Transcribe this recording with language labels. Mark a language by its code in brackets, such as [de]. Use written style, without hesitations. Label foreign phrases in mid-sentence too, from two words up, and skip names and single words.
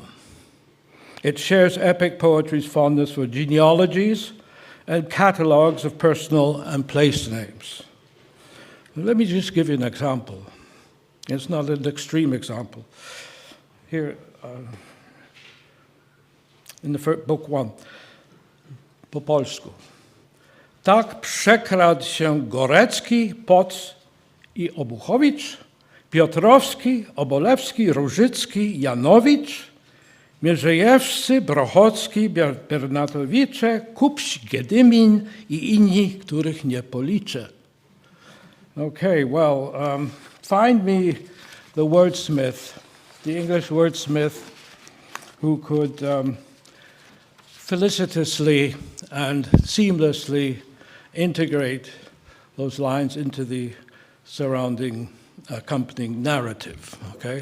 [en] It shares epic poetry's fondness for genealogies and catalogues of personal and place names. Let me just give you an example. It's not an extreme example. Here, in the book 1, [pl] po polsku. Tak przekradł się Gorecki, Poc i Obuchowicz, Piotrowski, Obolewski, Różycki, Janowicz, Mierzejewscy, Brochocki, Bernatowicze, Kupś, Giedymin i inni, których nie policzę. [en] Okay, well, find me the wordsmith, the English wordsmith who could felicitously and seamlessly integrate those lines into the surrounding accompanying narrative, okay?